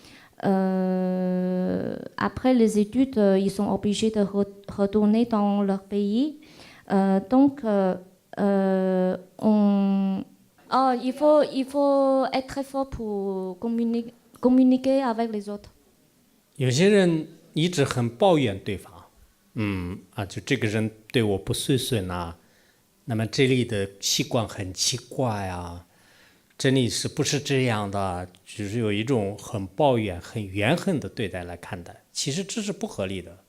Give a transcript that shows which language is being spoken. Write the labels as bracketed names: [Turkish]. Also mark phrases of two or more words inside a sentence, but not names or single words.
[French] Après les études, ils sont obligés de retourner dans leur pays. Donc, il faut être très fort pour communiquer avec les autres. [Chinese] 有些人一直很抱怨对方，就这个人对我不顺顺啊，那么这里的习惯很奇怪啊，这里是不是这样的？就是有一种很抱怨、很怨恨的对待来看待，其实这是不合理的。